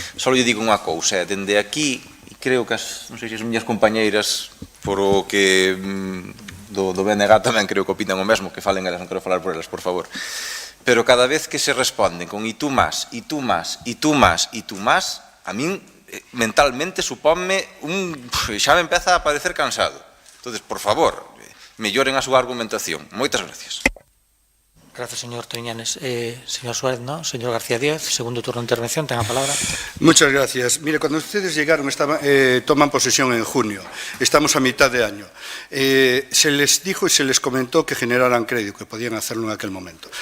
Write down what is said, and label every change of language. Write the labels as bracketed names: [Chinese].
[Galician] Só lle digo unha cousa, dende aquí, e creo que non sei se as miñas compañeiras, por o que do BNG tamén creo que opinan o mesmo, que falen elas, non quero falar por elas, por favor. Pero cada vez que se responden con [Spanish] y tú más, y tú más, [Galician] y tú más, y tú más, a min mentalmente supónme xa me empeza a parecer cansado. Entonces, por favor, melloren a súa argumentación. Moitas gracias. Gracias, señor Triñanes. [Spanish] Señor Suárez, ¿no? Señor García Díaz, segundo turno de intervención, tenga palabra. Muchas gracias. Mire, cuando ustedes llegaron, toman posesión en junio. Estamos a mitad de año. Se les dijo y se les comentó que generaran crédito, que podían hacerlo en aquel momento.